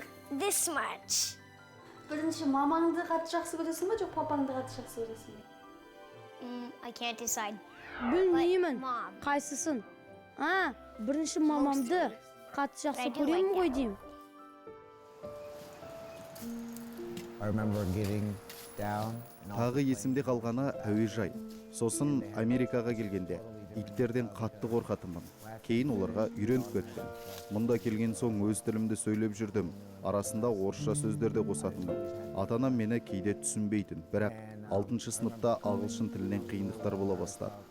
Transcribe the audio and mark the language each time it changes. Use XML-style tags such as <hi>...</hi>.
<en>This much.</en> <kk>Бірінші мамаңды қатты жақсы көресің ба, жоқ папаңды қатты жақсы көресің ба?</kk> <en>I can't decide.</en> <kk>Білмеймін,</kk> <en>Mom.</en> <kk>қайсысын. Бірінші мамамды қатты жақсы көремін ғой деймін.</kk> <en>I remember getting down.</en> <kk>Тағы есімде қалғаны әуежай. Сосын Америкаға келгенде иттерден қатты қорқатынмын. Кейін оларға үйреніп кеттім. Мұнда келген соң өз тілімді сөйлеп жүрдім. Арасында орысша сөздерді қосатынмын. Ата-анам мені кейде түсінбейтін, бірақ 6-шы сыныпта ағылшын тілінен қиындықтар бола бастады.</kk>